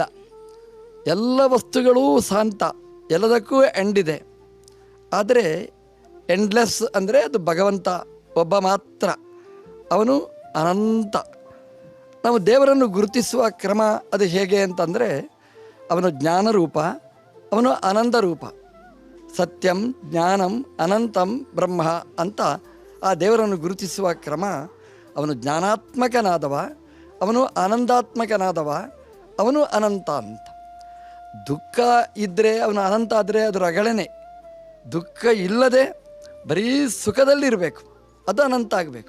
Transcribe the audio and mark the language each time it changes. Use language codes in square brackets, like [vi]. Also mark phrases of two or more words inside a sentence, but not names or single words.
[kn] ಎಲ್ಲ ವಸ್ತುಗಳೂ ಶಾಂತ, ಎಲ್ಲದಕ್ಕೂ ಎಂಡಿದೆ. ಆದರೆ ಎಂಡ್ಲೆಸ್ ಅಂದರೆ ಅದು ಭಗವಂತ ಒಬ್ಬ ಮಾತ್ರ, ಅವನು ಅನಂತ. ನಾವು ದೇವರನ್ನು ಗುರುತಿಸುವ ಕ್ರಮ ಅದು ಹೇಗೆ ಅಂತಂದರೆ, ಅವನು ಜ್ಞಾನರೂಪ, ಅವನು ಆನಂದ ರೂಪ. [sa] ಸತ್ಯಂ ಜ್ಞಾನಂ ಅನಂತಂ ಬ್ರಹ್ಮ [kn] ಅಂತ ಆ ದೇವರನ್ನು ಗುರುತಿಸುವ ಕ್ರಮ. ಅವನು ಜ್ಞಾನಾತ್ಮಕನಾದವ, ಅವನು ಆನಂದಾತ್ಮಕನಾದವ, ಅವನು ಅನಂತ ಅಂತ. ದುಃಖ ಇದ್ದರೆ ಅವನು ಅನಂತ ಆದರೆ ಅದು ರಗಳನೆ. ದುಃಖ ಇಲ್ಲದೆ ಬರೀ ಸುಖದಲ್ಲಿರಬೇಕು, ಅದು ಅನಂತ ಆಗಬೇಕು.